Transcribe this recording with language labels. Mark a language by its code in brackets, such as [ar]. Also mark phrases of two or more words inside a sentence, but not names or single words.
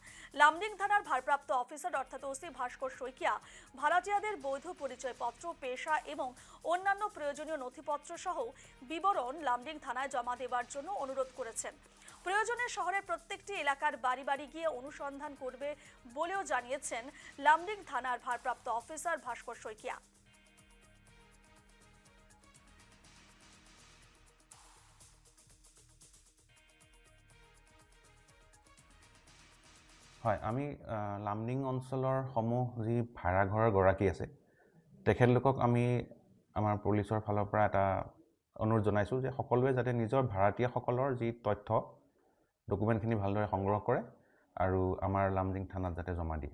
[bn] লামডিং থানার ভারপ্রাপ্ত অফিসার অর্থাৎ ওসি ভাস্কর শইকিয়া ভাড়াটিয়াদের বৈধ পরিচয়পত্র, পেশা এবং অন্যান্য প্রয়োজনীয় নথিপত্র সহ বিবরণ লামডিং থানায় জমা দেওয়ার জন্য অনুরোধ করেছেন। প্রয়োজনে শহরের প্রত্যেকটি এলাকার বাড়ি বাড়ি গিয়ে অনুসন্ধান করবে বলেও জানিয়েছেন লামডিং থানার ভারপ্রাপ্ত অফিসার ভাস্কর শইকিয়া। [as] হয়, আমি লামডিং অঞ্চলৰ সমূহ যি ভাড়াঘৰৰ গৰাকী আছে তেখেতলোকক আমি আমাৰ পুলিচৰ ফালৰ পৰা এটা অনুৰোধ জনাইছোঁ যে সকলোৱে যাতে নিজৰ ভাড়াতীয়াসকলৰ যি তথ্য ডকুমেণ্টখিনি ভালদৰে সংগ্ৰহ কৰে আৰু আমাৰ লামডিং থানাত যাতে জমা দিয়ে।